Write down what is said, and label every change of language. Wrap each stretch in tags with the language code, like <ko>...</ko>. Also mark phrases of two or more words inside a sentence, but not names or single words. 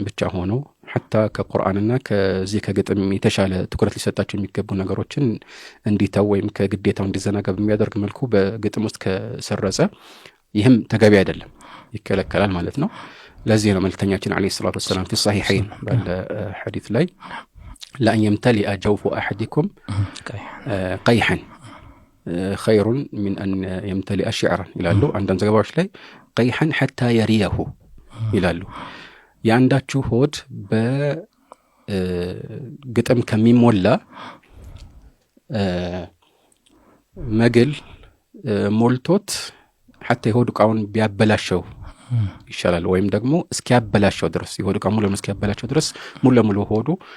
<am>ብቻ ሆኖ حتى ከቁርአንና ከዚህ ከግጥም የተሻለ ትኩረት ሊሰጣቸው የሚገቡ ነገሮችን እንዲተው ወይም ከግዴታው እንዲዘናጋ በሚያደርግ መልኩ በግጥም ውስጥ ከሰረጸ ይህም ተገቢ አይደለም፣ ይከለከላል ማለት ነው። ለዚህ ነው መልእክተኛችን</am> <ar>عليه الصلاة والسلام في الصحيحين</ar> <am>ባለ ሐዲስ ላይ</am> <ar>لأن يمتلئ جوف أحدكم قيحا خير من أن يمتلئ شعرا</ar> <am>ይላሉ። አንዳንድ ዘገባዎች ላይ</am> <ar>قيحا حتى يريه</ar> <am>ይላሉ። ያንዳችሁ ሆድ በግጥም ከሚሞላ መግል ሞልቶት حتى የሆድ ዕቃውን ቢያበላሸው ይሻላል፣ ወይም ደግሞ እስኪያበላሸው ድረስ የሆድ ዕቃው ሙሉ ለሙሉ እስኪያበላሸው ድረስ ሙሉ ለሙሉ ሆዱ</am>